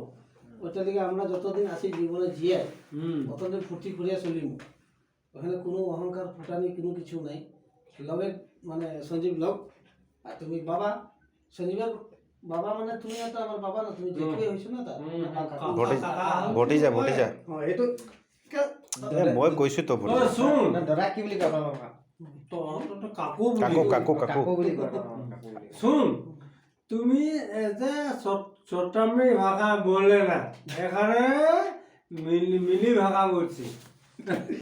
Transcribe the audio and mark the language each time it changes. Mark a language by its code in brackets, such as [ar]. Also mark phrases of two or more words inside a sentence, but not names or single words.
[bn] ওইটা থেকে আমরা যতদিন আছি জীবনে জিয়ে ততদিন ফুর্তি করিয়া চলিম ওখানে কোনো অহংকার ফুটানি কোনো কিছু নাই লগে মানে সঞ্জীব লগ আর তুমি বাবা সঞ্জীবের বাবা মানে তুমি তো আমার বাবা না তুমি জেঠুয়ে হইছো না তার ভটিজা [as] এইটো মই কৈছো তো শুন দাদা কি বুলি কয় বাবা তো কাকু কাকু বুলি কয় [bn] শুন তুমি যে চট্টামি ভাষা বলে না এখানে মিলি ভাষা বলছি